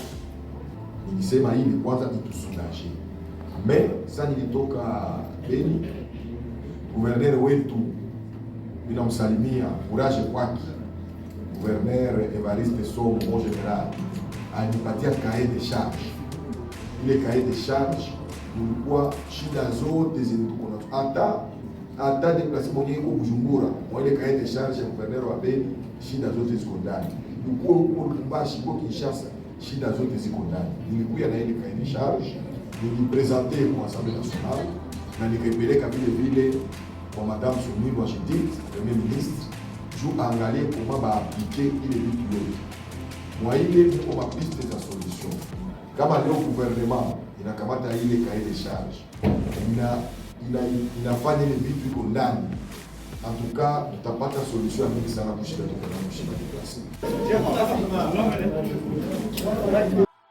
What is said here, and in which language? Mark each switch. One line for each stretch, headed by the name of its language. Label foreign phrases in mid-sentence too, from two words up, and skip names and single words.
Swahili: Nilisema hili kwanza itusoulager. Mais sasa nilitoka Beni, gouverneur wetu ninamsalimia, courage kwake, gouverneur Evariste Somo
French: mon general,
Swahili: alinipatia
French: cahier de charge.
Swahili: Ile
French: cahier de charge
Swahili: ulikuwa shida zote zilikuwa hata deplacement yako Bujumbura, kwa ile
French: cahier de charge
Swahili: ya gouverneur wa Beni, shida zote ziko ndani. Ulikuwa huko Lubumbashi, huko Kinshasa, shida zote ziko ndani. Nilikuwa na ile
French: cahier de charge,
Swahili: nilipresenter kwa
French: Assemblée nationale
Swahili: na nikapeleka vile kwa Madame Soumi wa Judith,
French: Premier ministre,
Swahili: juu angalie comment ba appliquer ile vitu yote. Mwa ile mko mapiste za solution. Kama leo gouvernement inakamata ile
French: cahier de charge,
Swahili: inafanya ile vitu iko ndani,
French: en tout cas
Swahili: tutapata solution mingi sana kushika tuko na mshika.